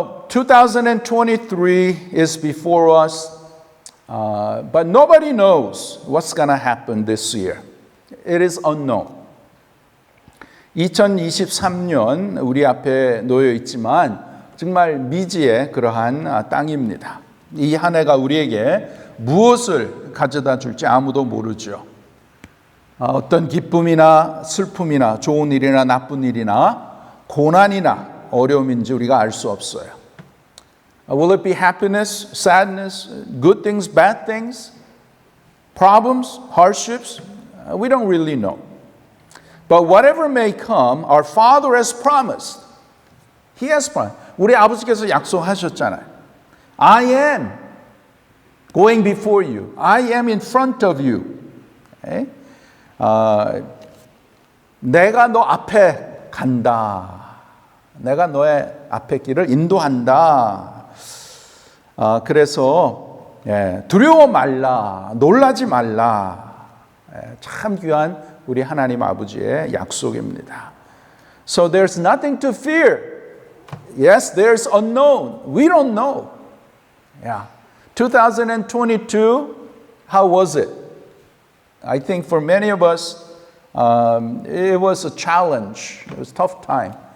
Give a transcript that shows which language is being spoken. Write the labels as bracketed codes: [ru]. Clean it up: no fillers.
[en] 2023 is before us, but nobody knows what's going to happen this year. It is unknown. [ko] 2023년 우리 앞에 놓여 있지만 정말 미지의 그러한 땅입니다. 이 한 해가 우리에게 무엇을 가져다 줄지 아무도 모르죠. 어떤 기쁨이나 슬픔이나 좋은 일이나 나쁜 일이나 고난이나 어려움인지 우리가 알 수 없어요. [en] Will it be happiness, sadness, good things, bad things, problems, hardships? We don't really know. But whatever may come, our Father has promised. He has promised. [ko] 우리 아버지께서 약속하셨잖아요. [en] I am going before you. I am in front of you. Okay? [ko] 내가 너 앞에 간다. 내가 너의 앞에 길을 인도한다. 그래서 두려워 말라, 놀라지 말라. 참 귀한 우리 하나님 아버지의 약속입니다. [en] So there's nothing to fear. Yes, there's unknown. We don't know. Yeah. 2022, how was it? I think for many of us, it was a challenge. It was a tough time.